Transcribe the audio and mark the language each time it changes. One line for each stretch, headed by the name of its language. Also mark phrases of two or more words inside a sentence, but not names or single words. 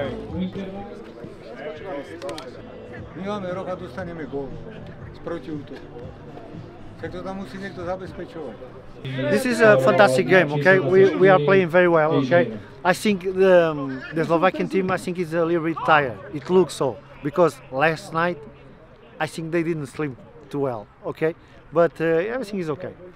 Slovak: My máme rok a dostaneme gól z protiútoku. Tak to tam musí niekto zabezpečovať.
English: This is a fantastic game, okay? We are playing very well, okay? I think the Slovakian team, I think is a little bit tired. It looks so, because last night, I think they didn't sleep too well, okay? But everything is okay.